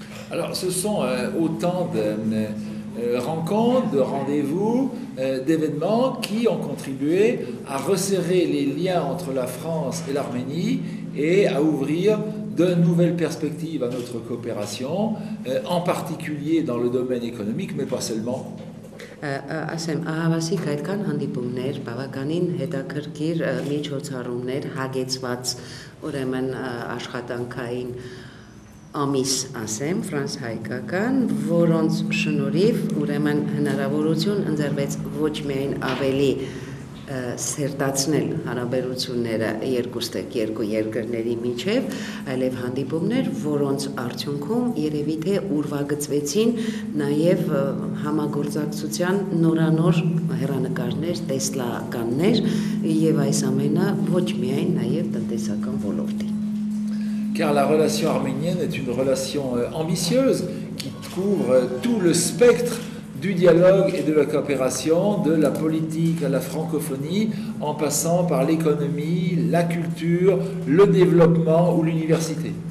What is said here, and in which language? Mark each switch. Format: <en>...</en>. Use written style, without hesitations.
<fr>Alors ce sont autant de rencontres, de rendez-vous, d'événements qui ont contribué à resserrer les liens entre la France et l'Arménie et à ouvrir de nouvelles perspectives à notre coopération, en particulier dans le domaine économique, mais pas seulement.</fr> <hy>Ասեմ, ահավասիկ այդքան հանդիպումներ, բավականին հետաքրքիր միջոցառումներ, հագեցված ուրեմն աշխատանքային ամիս ասեմ, ֆրանս-հայկական, որոնց շնորհիվ ուրեմն հնարավորություն ընձեռվեց ոչ միայն ավելի սերտացնել հարաբերությունները երկու երկրների միջև, այլև հանդիպումներ, որոնց արդյունքում երևի թե ուրվագծվեցին նաև համագործակցության նորանոր հեռանկարներ, տեսլականներ եւ այս ամենը ոչ միայն նաև տնտեսական ոլորտի.</hy> <fr>Car la relation arménienne est une relation ambitieuse qui couvre tout le spectre du dialogue et de la coopération, de la politique à la francophonie, en passant par l'économie, la culture, le développement ou l'université.</fr>